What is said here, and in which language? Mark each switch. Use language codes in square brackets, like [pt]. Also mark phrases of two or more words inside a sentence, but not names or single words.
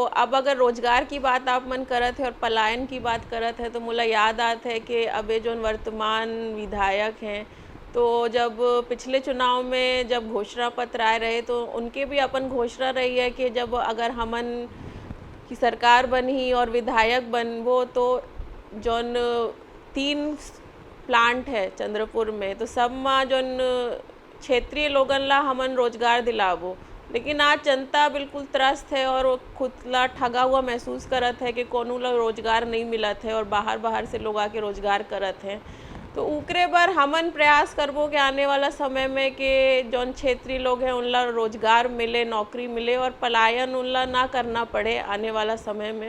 [hne] अब अगर रोजगार की बात आप मन करत है और पलायन की बात करत है तो मुला याद आत है कि अबे जो वर्तमान विधायक हैं तो जब पिछले चुनाव में जब घोषणा पत्र आए रहे तो उनके भी अपन घोषणा रही है कि जब अगर हमन की सरकार बनी और विधायक बनबो तो जौन 3 प्लांट है चंद्रपुर में तो सब में जौन क्षेत्रीय लोगन ला हमन रोजगार दिलाबो। लेकिन आज जनता बिल्कुल त्रस्त है और खुद ला ठगा हुआ महसूस करत है कि कोनो ला रोजगार नहीं मिलत है और बाहर से लोग आके रोजगार करत हैं। तो उकरे बर हमन प्रयास करबो कि आने वाला समय में कि जौन क्षेत्रीय लोग हैं उनला रोजगार मिले, नौकरी मिले और पलायन उनला ना करना पड़े आने वाला समय में।